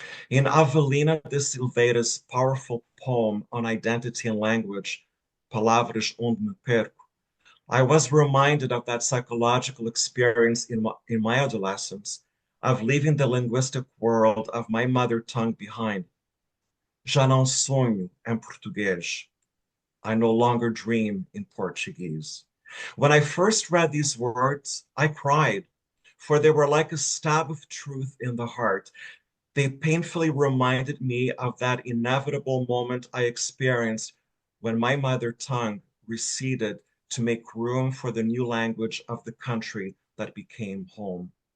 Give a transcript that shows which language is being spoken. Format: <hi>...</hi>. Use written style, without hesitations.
<en>In Avelina de Silveira's powerful poem on identity and language, Palavras onde me perco, I was reminded of that psychological experience in my adolescence of leaving the linguistic world of my mother tongue behind.</en> <pt>Já não sonho em português.</pt> <en>I no longer dream in Portuguese. When I first read these words, I cried, for they were like a stab of truth in the heart. They painfully reminded me of that inevitable moment I experienced when my mother tongue receded to make room for the new language of the country that became home.</en>